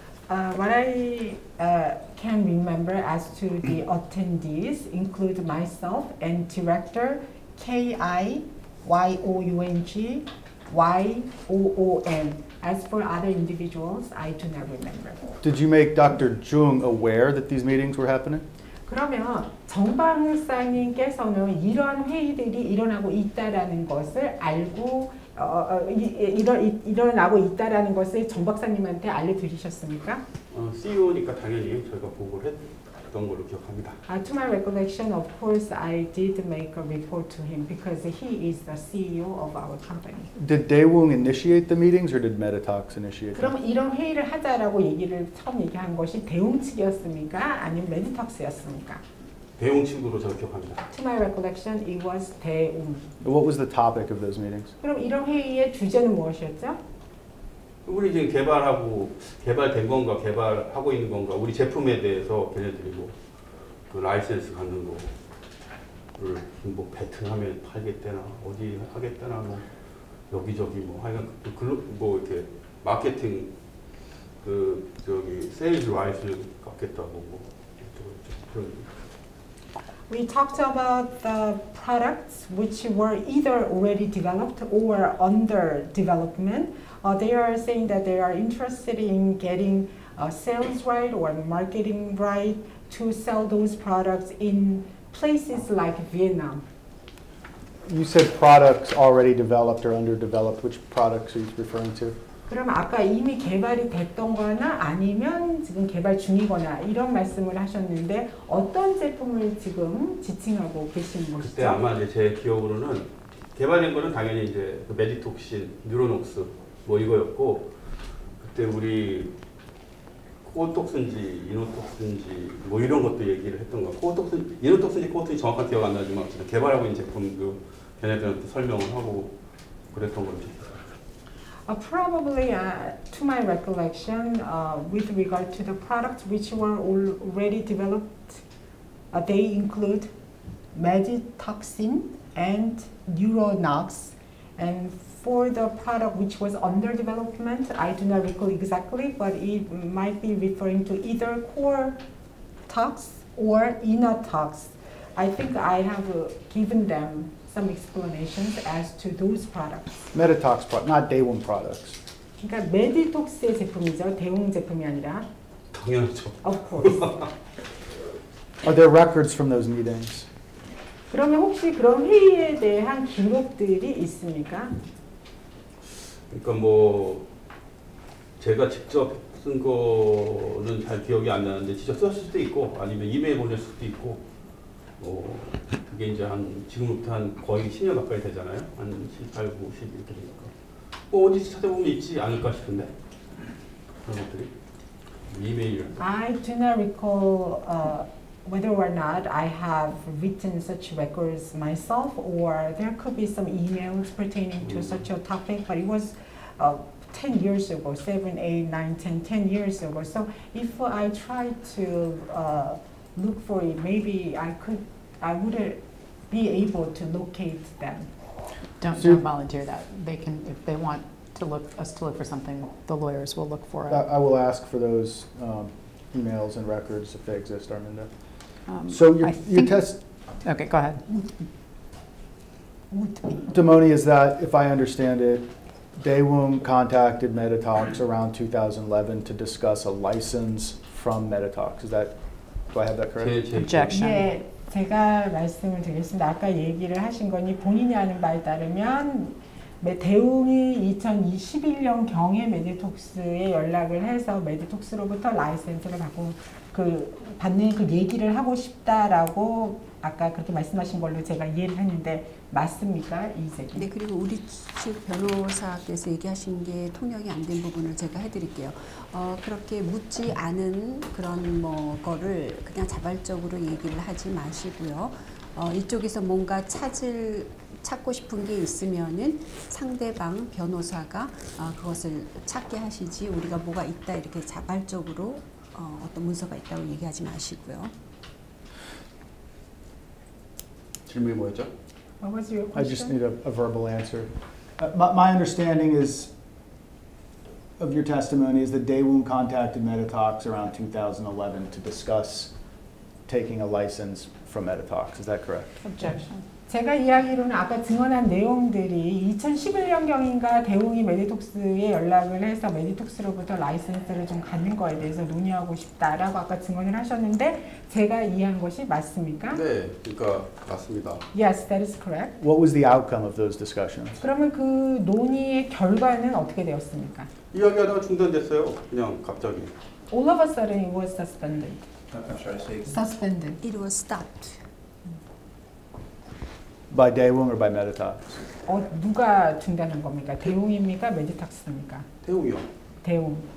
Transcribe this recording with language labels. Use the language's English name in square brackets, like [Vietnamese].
[English] What I can remember as to the attendees include myself and director KIYOUNG YOON. As for other individuals, I do not remember. Did you make Dr. Jung aware that these meetings were happening? [Korean] 그러면 정 박사님께서는 이런 회의들이 일어나고 있다라는 것을 알고 일어나고 있다라는 것을 정 박사님한테 알려드리셨습니까? CEO니까 당연히 저희가 보고를 했던 걸로 기억합니다. [English] To my recollection, of course, I did make a report to him because he is the CEO of our company. Did Daewoo initiate the meetings or did Meditox initiate them? [Korean] 그럼 이런 회의를 하자라고 처음 얘기한 것이 대웅 측이었습니까? 아니면 메디톡스였습니까? 대웅 측으로 저는 기억합니다. [English] To my recollection, it was 대웅. What was the topic of those meetings? [Korean] 그럼 이런 회의의 주제는 무엇이었죠? 우리 지금 개발된 건가 개발하고 있는 건가 우리 제품에 대해서 걔네들이 그 라이센스 갖는 거를 뭐 베트남에 팔겠다나 어디 하겠다나 뭐 여기저기 뭐 하여간 뭐 이렇게 마케팅 세일즈 라이스 갖겠다고 뭐 그런. [English] We talked about the products which were either already developed or under development. They are saying that they are interested in getting sales right or marketing right to sell those products in places like Vietnam. You said products already developed or underdeveloped. Which products are you referring to? [Korean] 그럼 아까 이미 개발이 됐던 거나 아니면 지금 개발 중이거나 이런 말씀을 하셨는데 어떤 제품을 지금 지칭하고 계신 것이죠? 그때 아마 이제 제 기억으로는 개발된 거는 당연히 이제 그 메디톡신, 뉴로녹스 뭐 이거였고 그때 우리 코어톡슨지, 이노톡슨지 뭐 이런 것도 얘기를 했던 거. 이노톡슨지, 코어톡슨지 정확한 기억 안 나지만 개발하고 있는 제품도 걔네들한테 설명을 하고 그랬던 걸로 기억해요. [English] Probably, to my recollection, with regard to the products which were already developed, they include Meditoxin and Neuronox. And for the product which was under development, I do not recall exactly, but it might be referring to either core tox or inotox. I think I have given them some explanations as to those products. Meditox product, not Daewoo products. [Korean] 그러니까 메디톡스의 제품이죠, 대웅 제품이 아니라. 당연하죠. [English] Of course. Are there records from those meetings? [Korean] 그러면 혹시 그런 회의에 대한 기록들이 있습니까? 그러니까 뭐 제가 직접 쓴 거는 잘 기억이 안 나는데 직접 썼을 수도 있고 아니면 이메일 보낼 수도 있고 그게 이제 지금부터 한 거의 10년 가까이 되잖아요. 한 18, 9, 10 이렇게 되니까 뭐 어디서 찾아보면 있지 않을까 싶은데 그런 것들이 이메일. [English] I do not recall whether or not I have written such records myself or there could be some emails pertaining to such a topic, but it was 10 years ago, 7, 8, 9, 10 years ago. So if I try to look for it, maybe I would be able to locate them. Don't volunteer that. They can, if they want to look for something, the lawyers will look for it. I will ask for those emails and records if they exist, Arminda. So your test, Okay, go ahead. Damoni, is that, if I understand it, Daewoo contacted Meditox around 2011 to discuss a license from Meditox. Is that, do I have that correct? Objection. [Korean] 네, 제가 말씀을 드리겠습니다. 아까 얘기를 하신 거니 본인이 아는 바에 따르면 대웅이 2021년경에 메디톡스에 연락을 해서 메디톡스로부터 라이센스를 받는 그 얘기를 하고 싶다라고 아까 그렇게 말씀하신 걸로 제가 이해를 했는데 맞습니까? 이 얘기? 네, 그리고 우리 측 변호사께서 얘기하신 게 통역이 안 된 부분을 제가 해드릴게요. 그렇게 묻지 않은 그런 거를 그냥 자발적으로 얘기를 하지 마시고요. 이쪽에서 뭔가 찾고 싶은 게 있으면은 상대방 변호사가 그것을 찾게 하시지 우리가 뭐가 있다 이렇게 자발적으로 어떤 문서가 있다고 얘기하지 마시고요. 질문이 뭐였죠? [English] What was your question? I just need a verbal answer. My understanding is of your testimony is that Daewoo contacted Meditox around 2011 to discuss taking a license from Meditox. Is that correct? Objection. [Korean] 제가 이야기로는 아까 증언한 내용들이 2011년경인가 대웅이 메디톡스에 연락을 해서 메디톡스로부터 라이센스를 좀 갖는 거에 대해서 논의하고 싶다라고 아까 증언을 하셨는데 제가 이해한 것이 맞습니까? 네, 그러니까 맞습니다. [English] Yes, that is correct. What was the outcome of those discussions? [Korean] 그러면 그 논의의 결과는 어떻게 되었습니까? 이야기하다가 중단됐어요. 그냥 갑자기. [English] All of a sudden it was suspended. I'm sorry, say again. Suspended. It was stopped. By Daewoo or by Meditox? [Korean] 누가 중단한 겁니까? 대웅입니까? 메디톡스입니까? 태웅이요. 대웅.